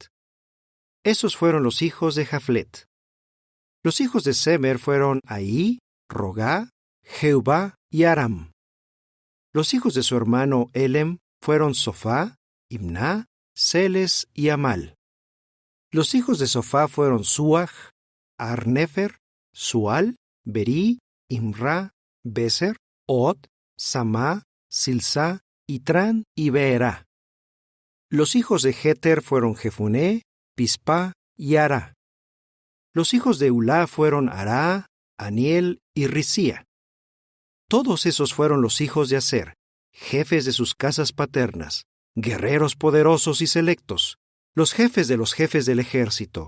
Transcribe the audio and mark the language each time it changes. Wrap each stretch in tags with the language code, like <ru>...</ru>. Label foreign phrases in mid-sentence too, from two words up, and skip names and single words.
<es>Esos fueron los hijos de Jaflet. Los hijos de Semer fueron Ahí, Rogá, Jeubá y Aram. Los hijos de su hermano Elem fueron Sofá, Imná, Seles y Amal. Los hijos de Sofá fueron Suaj, Arnefer, Sual, Berí, Imra, Beser, Od, Samá, Silsá, Itrán y Beerá. Los hijos de Jeter fueron Jefuné, Pispá y Ará. Los hijos de Ulá fueron Ará, Aniel y Risía. Todos esos fueron los hijos de Aser, jefes de sus casas paternas, guerreros poderosos y selectos, los jefes del ejército.</es>